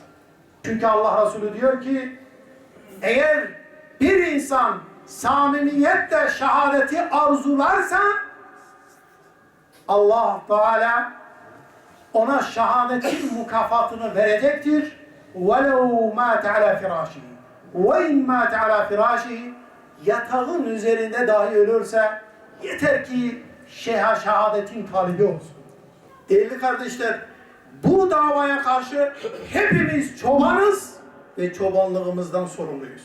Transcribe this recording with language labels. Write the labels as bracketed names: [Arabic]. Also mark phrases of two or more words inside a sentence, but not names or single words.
[Turkish] Çünkü Allah Resulü diyor ki, eğer bir insan samimiyetle şehadeti arzularsa, Allah Teala ona şehadetin mükafatını verecektir. [Arabic] وَلَوْ مَاتَ عَلَى فِرَاشِهِ وَاِنْ مَاتَ عَلَى فِرَاشِهِ [Turkish] Yatağın üzerinde dahi ölürse yeter ki şehadetin talibi olsun. Değerli kardeşler, bu davaya karşı hepimiz çobanız ve çobanlığımızdan sorumluyuz.